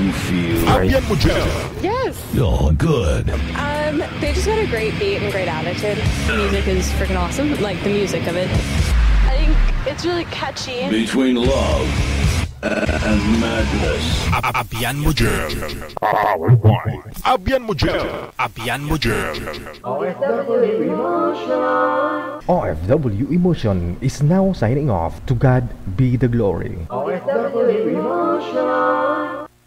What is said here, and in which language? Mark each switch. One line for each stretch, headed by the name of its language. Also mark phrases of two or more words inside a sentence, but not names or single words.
English: feel right.
Hiligaynon: Abyan mo dyan.
English: Yes. You're good. They just got a great beat and great attitude. The music is freaking awesome. Like the music of it. I think it's really catchy. Between love and madness.
Hiligaynon: Abyan mo dyan. Abyan mo dyan. Abyan mo dyan.
English: OFW Emotion is now signing off. To God be the glory. OFW Emotion.